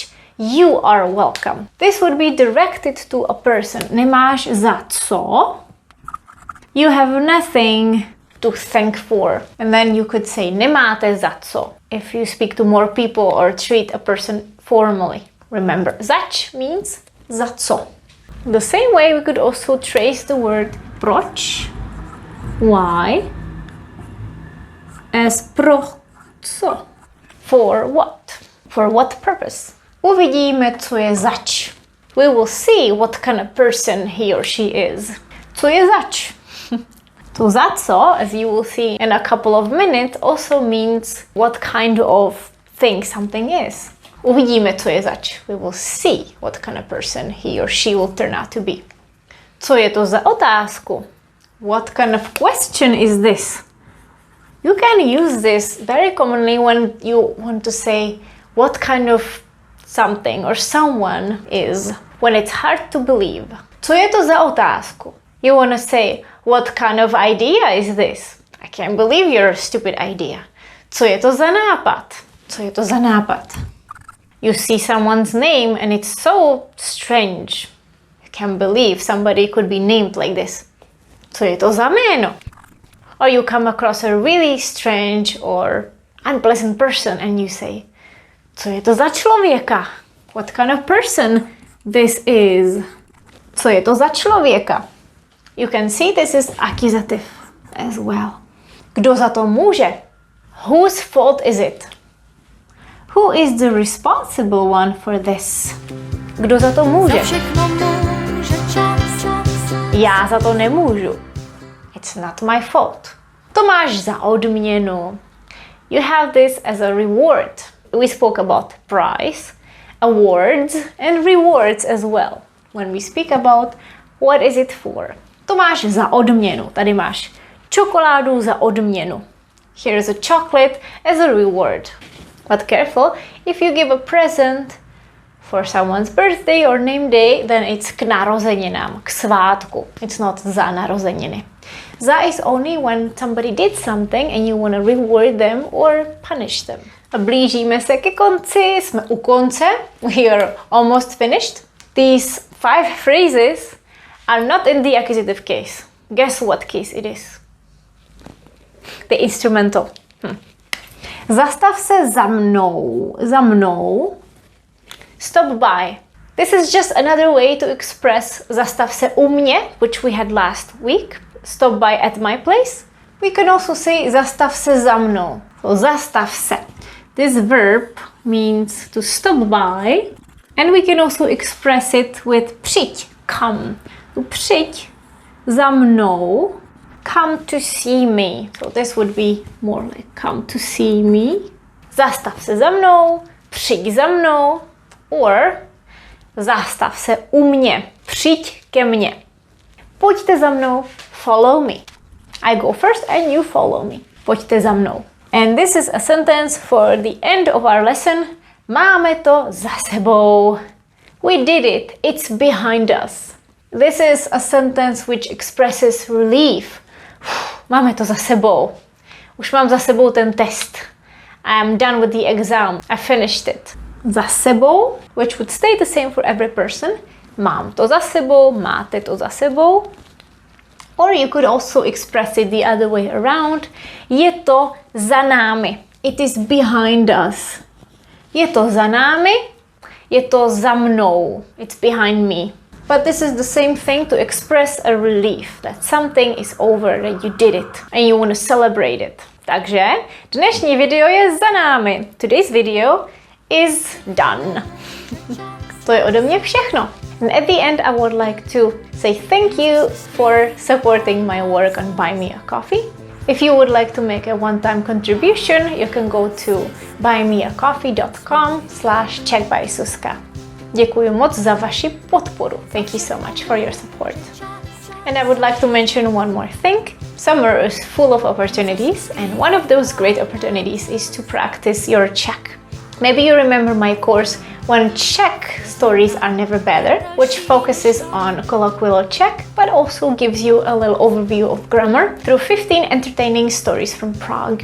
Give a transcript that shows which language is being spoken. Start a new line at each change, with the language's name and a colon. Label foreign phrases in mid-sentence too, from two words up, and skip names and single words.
English: You are welcome. This would be directed to a person.
Czech: Nemáš za co.
English: You have nothing to thank for. And then you could say
Czech: nemáte za co
English: if you speak to more people or treat a person formally. Remember, zač means
Czech: za co.
English: The same way we could also trace the word proč, why, as
Czech: pro co.
English: For what? For what purpose?
Czech: Uvidíme, co je zač.
English: We will see what kind of person he or she is.
Czech: Co je zač? To za co,
English: as you will see in a couple of minutes, also means what kind of thing something is.
Czech: Uvidíme, co je zač.
English: We will see what kind of person he or she will turn out to be.
Czech: Co je to za otázku?
English: What kind of question is this? You can use this very commonly when you want to say what kind of something or someone is, when it's hard to believe.
Czech: Co je to za otázku?
English: You want to say, what kind of idea is this? I can't believe your stupid idea.
Czech: Co je to za nápad? Co je to za nápad?
English: You see someone's name and it's so strange. You can't believe somebody could be named like this.
Czech: Co je to za jméno?
English: Or you come across a really strange or unpleasant person and you say,
Czech: co je to za člověka?
English: What kind of person this is?
Czech: Co je to za člověka?
English: You can see this is accusative as well.
Czech: Kdo za to může?
English: Whose fault is it? Who is the responsible one for this?
Czech: Kdo za to může? Já za to nemůžu.
English: It's not my fault.
Czech: To máš za odměnu.
English: You have this as a reward. We spoke about prize, awards, and rewards as well. When we speak about what is it for.
Czech: To máš za odměnu. Tady máš čokoládu za odměnu.
English: Here's a chocolate as a reward. But careful, if you give a present for someone's birthday or name day, then it's
Czech: k narozeninám, k svátku.
English: It's not
Czech: za narozeniny.
English: Za is only when somebody did something and you want to reward them or punish them.
Czech: A blížíme se ke konci, jsme u konce.
English: We are almost finished. These 5 phrases are not in the accusative case. Guess what case it is? The instrumental.
Czech: Zastav se za mnou. Za mnou.
English: Stop by. This is just another way to express
Czech: zastav se u mě,
English: which we had last week. Stop by at my place. We can also say
Czech: zastav se za mnou. So zastav se.
English: This verb means to stop by, and we can also express it with přijď, come.
Czech: So přijď za mnou.
English: Come to see me. So this would be more like come to see me.
Czech: Zastav se za mnou, přijď za mnou,
English: or
Czech: zastav se u mě, přijď ke mně. Pojďte za mnou,
English: follow me. I go first and you follow me.
Czech: Pojďte za mnou.
English: And this is a sentence for the end of our lesson.
Czech: Máme to za sebou.
English: We did it. It's behind us. This is a sentence which expresses relief.
Czech: Máme to za sebou. Už mám za sebou ten test.
English: I am done with the exam. I finished it.
Czech: Za sebou,
English: which would stay the same for every person.
Czech: mám to za sebou, máte to za sebou.
English: Or you could also express it the other way around.
Czech: Je to za námi.
English: It is behind us.
Czech: Je to za námi, je to za mnou.
English: It's behind me. But this is the same thing to express a relief that something is over, that you did it and you want to celebrate it.
Czech: Takže dnešní video je za námi.
English: Today's video is done.
Czech: To je ode mě všechno.
English: And at the end, I would like to say thank you for supporting my work on Buy Me a Coffee. If you would like to make a one-time contribution, you can go to buymeacoffee.com/CzechByZuzka.
Czech: Děkuji moc za vaši podporu.
English: Thank you so much for your support. And I would like to mention one more thing. Summer is full of opportunities, and one of those great opportunities is to practice your Czech. Maybe you remember my course When Czech Stories Are Never Better, which focuses on colloquial Czech, but also gives you a little overview of grammar through 15 entertaining stories from Prague.